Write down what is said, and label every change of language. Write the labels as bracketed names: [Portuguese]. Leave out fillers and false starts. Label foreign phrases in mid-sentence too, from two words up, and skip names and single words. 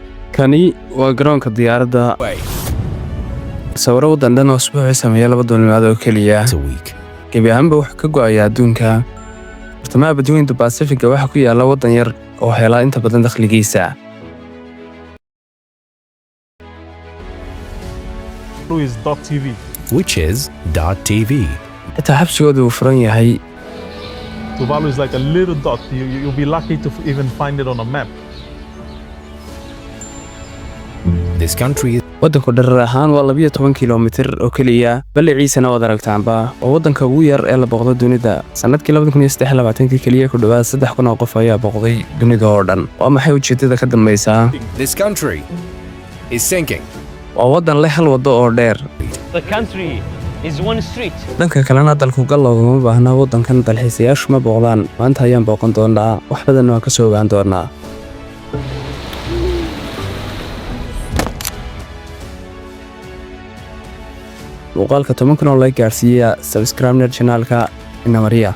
[Somali] kani waa garoonka diyaaradda sawiro wadan oo usbuucii sameeya 2 duulimaad oo kaliya gebi ahaanba wax ka go'aya adduunka bartamaha badweynta Pacific waxa ku yaala wadan yar oo hela inta badan dakhligiisa [English] which is .tv. [Somali] xitaa xabsigoodu uu furan yahay [English] Tuvalu is like a little dot. You'll be lucky to even find it on a map. This country is [Somali] wadanku dherer ahaan waa 12 kiiloomitir oo kaliya balliciisana wada aragtaanba waa wadanka ugu yar ee la boqdo dunida sanadkii 2023 kaliya ku dhawaad 3,000 oo qof ayaa boqday dunida oo dhan waa maxay ujeedada ka dambaysa [English] this country is sinking. [Somali] waa wadan leh hal wado oo dheer [English] The country is one street. [Somali] dhanka kalena dalku galowga ma baahna wadankan dalxiisayaashu ma booqdaan maanta ayaan booqan doonaa wax badan oo ka soo ogaan doonaa muuqaalka 10 oo like gaarsiiya subscribe channelka Inamaria